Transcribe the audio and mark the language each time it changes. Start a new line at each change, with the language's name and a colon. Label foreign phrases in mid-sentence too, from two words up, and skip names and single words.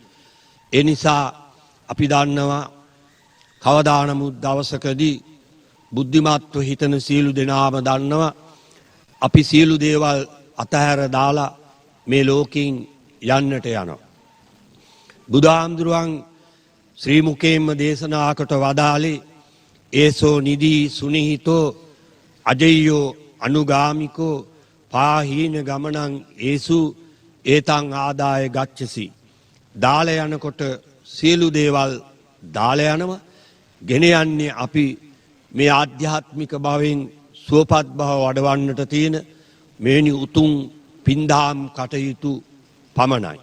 Sinhala: ඒ නිසා අපි දන්නවා කවදා නමුත් දවසකදී බුද්ධිමත්ව හිතන සියලු දෙනාම දන්නවා අපි සියලු දේවල් අතහැර දාලා මේ ලෝකෙන් යන්නට යනවා. බුදුහාමුදුරුවන් ශ්‍රී මුකේන්ම දේශනාකට වදාළේ
Pali: ඒසෝ නිදී සුනිහිතෝ අජය්‍යෝ අනුගාමිකෝ පාහීන ගමනං ඒසු ඒතං ආදාය ගච්ඡසි.
Sinhala: දාල යනකොට සියලු දේවල් දාල යනවා. ගෙන යන්නේ අපි මේ ආධ්‍යාත්මික භවෙන් සුවපත් භව වඩවන්නට තියෙන මෙවැනි උතුම් පින්දාම් කටයුතු පමණයි.